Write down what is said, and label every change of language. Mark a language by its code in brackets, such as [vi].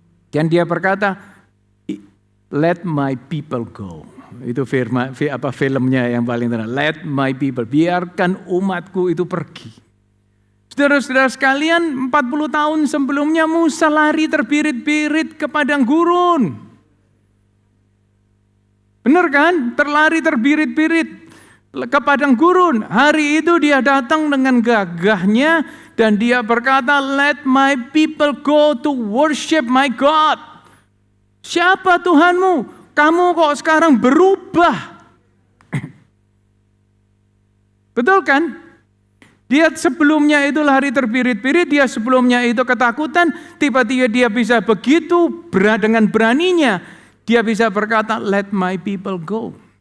[id] Dan dia berkata, [en] let my people go. [id] Itu filmnya yang paling terkenal. [en] Let my people, [id] biarkan umatku itu pergi. Saudara-saudara sekalian, 40 tahun sebelumnya Musa lari terbirit-birit ke padang gurun. Benar kan? Terlari terbirit-birit ke padang gurun. Hari itu dia datang dengan gagahnya, Dan dia berkata, [en] let my people go to worship my God. [id] Siapa Tuhanmu? Kamu kok sekarang berubah? Betul kan? Dia sebelumnya itu lari terbirit-birit, dia sebelumnya itu ketakutan, tiba-tiba dia bisa begitu dengan beraninya, dia bisa berkata, [en] let my people go.